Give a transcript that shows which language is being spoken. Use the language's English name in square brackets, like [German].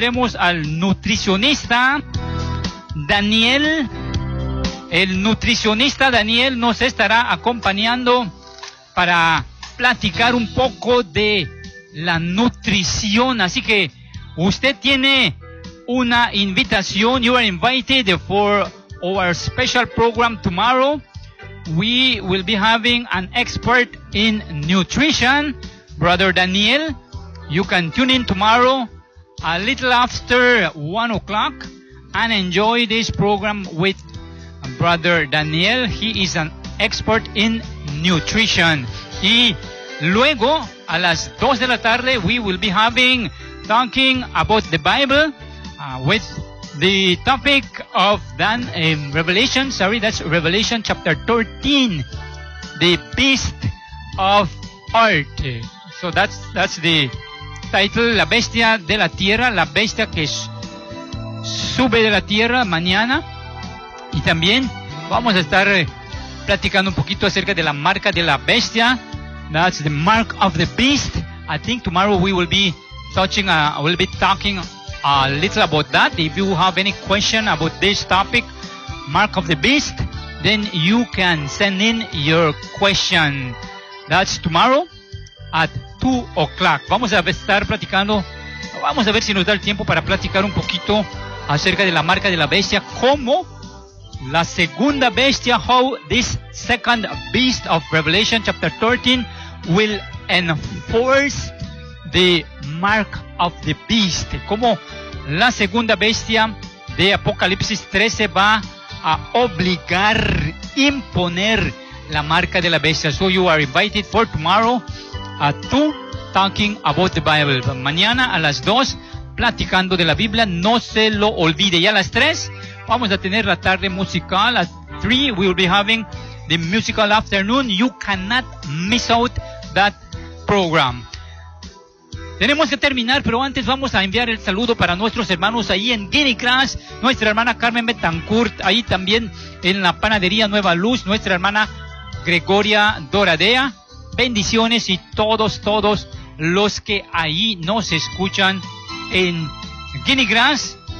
[Spanish] tendremos al nutricionista Daniel. El nutricionista Daniel nos estará acompañando para platicar un poco de la nutrición. Así que usted tiene una invitación. [English] You are invited for our special program tomorrow. We will be having an expert in nutrition, Brother Daniel. You can tune in tomorrow a little after 1:00 and enjoy this program with Brother Daniel. He is an expert in nutrition. [Spanish] Y luego, a las 2:00 p.m, [English] we will be having talking about the Bible with the topic of Revelation chapter 13, the Beast of Art. So that's the title, [Spanish] La Bestia de la Tierra, la bestia que sube de la tierra mañana. Y también vamos a estar platicando un poquito acerca de la marca de la bestia. [English] That's the mark of the beast. I think tomorrow we will be talking a little about that. If you have any question about this topic, mark of the beast, then you can send in your question. That's tomorrow at 2:00. [Spanish] Vamos a estar platicando, vamos a ver si nos da el tiempo para platicar un poquito acerca de la marca de la bestia, cómo la segunda bestia, [English] how this second beast of Revelation chapter 13 will enforce the mark of the beast, [Spanish] cómo la segunda bestia de Apocalipsis 13 va a obligar, imponer la marca de la bestia. [English] So you are invited for tomorrow at 2, talking about the Bible. [Spanish] Mañana a las 2, platicando de la Biblia, no se lo olvide. Y a las 3, vamos a tener la tarde musical. [English] At 3, we will be having the musical afternoon. You cannot miss out that program. [Spanish] Tenemos que terminar, pero antes vamos a enviar el saludo para nuestros hermanos ahí en Guinea Crash, nuestra hermana Carmen Betancourt, ahí también en la panadería Nueva Luz, nuestra hermana Gregoria Doradea. Bendiciones y todos los que ahí nos escuchan en Guinea Grass.